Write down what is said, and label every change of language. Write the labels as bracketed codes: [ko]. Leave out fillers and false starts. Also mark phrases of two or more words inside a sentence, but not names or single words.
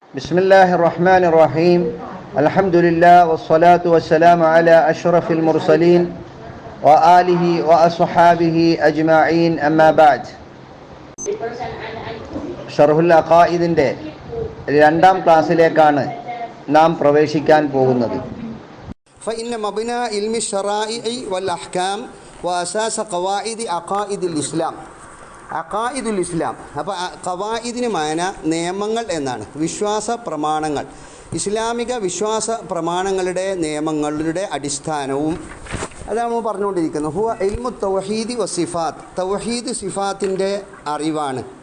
[ar] بسم الله الرحمن الرحيم الحمد لله والصلاة والسلام على أشرف المرسلين وآله وأصحابه أجمعين أما بعد [ml] ഷർഹുൽ അഖായിദിൻ്റെ രണ്ടാം ക്ലാസ്സിലേക്കാണ് നാം പ്രവേശിക്കാൻ പോകുന്നത്. [ar] فإن مبنى علم الشرائع والأحكام وأساس قواعد عقائد الإسلام. عقائد الإسلام. [ml] അപ്പോൾ ഖവായിദിന് മാന നിയമങ്ങൾ എന്നാണ്, വിശ്വാസ പ്രമാണങ്ങൾ. ഇസ്ലാമിക വിശ്വാസ പ്രമാണങ്ങളുടെ നിയമങ്ങളുടെ അടിസ്ഥാനവും അതാണ് നമ്മൾ പറഞ്ഞുകൊണ്ടിരിക്കുന്നത്. [ar] هو علم التوحيد والصفات, [ml] തൗഹീദ് സിഫാത്തിൻ്റെ അറിവാണ്.